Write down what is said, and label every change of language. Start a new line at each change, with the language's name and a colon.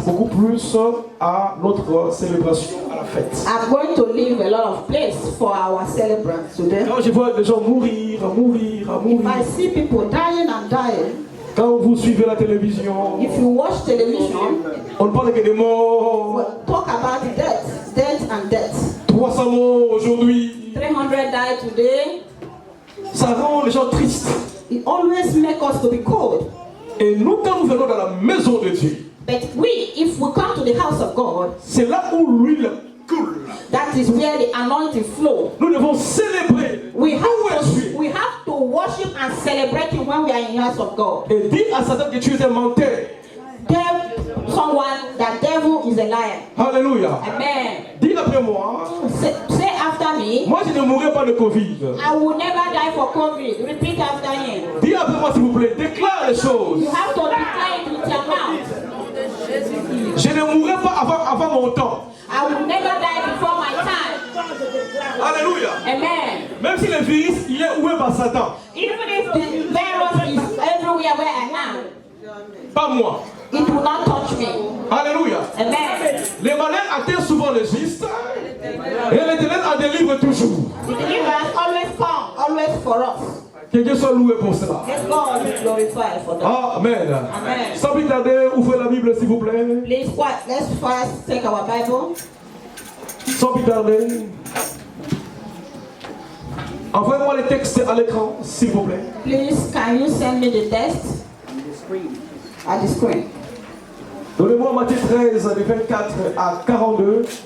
French: plus à notre célébration, à la fête.
English: I'm going to leave a lot of place for our celebrants today.
French: Quand je vois des gens mourir,
English: If I see people dying and dying,
French: quand vous suivez la télévision,
English: if you watch television,
French: on ne parle que des morts.
English: we'll talk about death and death.
French: 300 morts aujourd'hui.
English: 300 died today.
French: Ça rend les gens tristes.
English: It always makes us to be cold.
French: Et nous, quand nous venons dans la maison de Dieu,
English: But if we come to the house of God,
French: c'est là où l'huile coule.
English: that is where the anointing flow.
French: Nous devons célébrer.
English: We have to worship and celebrate Him when we are in the house of God.
French: Et dis à Satan que tu es un menteur.
English: Tell someone that devil is a liar.
French: Alléluia.
English: Amen.
French: Dis après moi.
English: Say after me.
French: Moi, je ne mourrai pas de Covid.
English: I will never die for COVID. Repeat after him.
French: Dis après moi, s'il vous plaît. Déclare les choses.
English: You have to declare it with your mouth.
French: Je ne mourrai pas avant mon temps.
English: I will never die before my time.
French: Alléluia.
English: Amen.
French: Même si le virus il est où est par Satan.
English: Even if the virus is everywhere where I am,
French: Pas moi.
English: it will not touch me.
French: Alléluia.
English: Amen.
French: Les malins atteignent souvent le juste. Et l'Éternel en délivre toujours.
English: The deliverance always come, always for us.
French: Que Dieu soit loué pour cela.
English: Let God be glorified for that. Amen. Amen.
French: Sans plus tarder, ouvrez la Bible s'il vous plaît.
English: Please, let's first take our Bible.
French: Sans plus tarder. Envoyez-moi les textes à l'écran, s'il vous plaît.
English: Please, can you send me the text? At the screen.
French: Donnez-moi Matthieu 13, de 24 à 42.